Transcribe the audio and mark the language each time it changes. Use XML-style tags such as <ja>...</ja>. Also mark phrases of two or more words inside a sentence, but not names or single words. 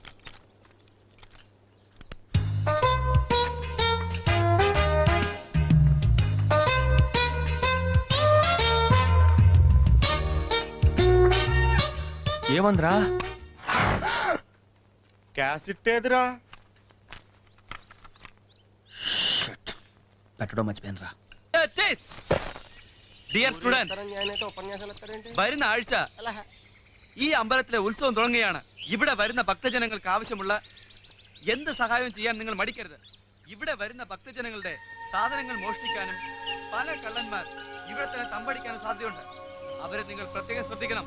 <te>ఏమందిరా? క్యాసెట్ ఏదిరా? పెట్టడం మర్చిపోయాను రా.</te> <en>Ease. Dear student,</en> <te>ఉపన్యాసాలు ఇస్తారేంటి?</te> <ml>വരുന്ന ആഴ്ച ഈ അമ്പലത്തിലെ ഉത്സവം തുടങ്ങുകയാണ്. ഇവിടെ വരുന്ന ഭക്തജനങ്ങൾക്ക് ആവശ്യമുള്ള എന്ത് സഹായവും ചെയ്യാൻ നിങ്ങൾ മടിക്കരുത്. ഇവിടെ വരുന്ന ഭക്തജനങ്ങളുടെ സാധനങ്ങൾ മോഷ്ടിക്കാനും പല കള്ളന്മാർ ഇവിടെ തന്നെ തമ്പടിക്കാനും സാധ്യതയുണ്ട്. അവരെ നിങ്ങൾ പ്രത്യേകം ശ്രദ്ധിക്കണം.</ml>